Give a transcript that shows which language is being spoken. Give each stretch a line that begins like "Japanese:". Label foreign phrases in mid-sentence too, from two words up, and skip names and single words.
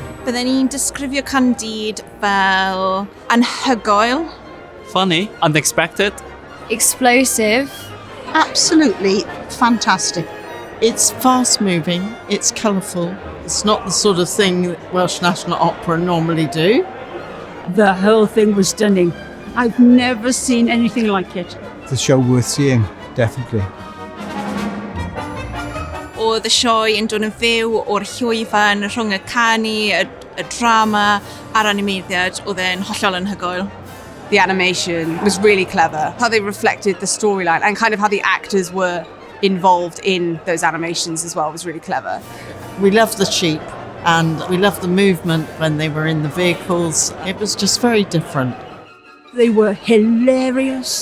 Welsh: Bydden ni'n disgrifio Candide fel anhygoel.
English: Funny, unexpected. Explosive. Absolutely fantastic. It's fast-moving, it's colourful. It's not the sort of thing that Welsh National Opera normally do. The whole thing was stunning. I've never seen anything like it. It's a show worth seeing, definitely.
Welsh: Oedd y sioe yn dod yn fyw o'r llwyfan rhwng y canu, y drama a'r animeiddiad, oedd e'n hollol anhygoel.
English: The animation was really clever. How they reflected the storyline and kind of how the actors were involved in those animations as well was really clever. We loved the sheep and we loved the movement when they were in the vehicles. It was just very different. They were hilarious.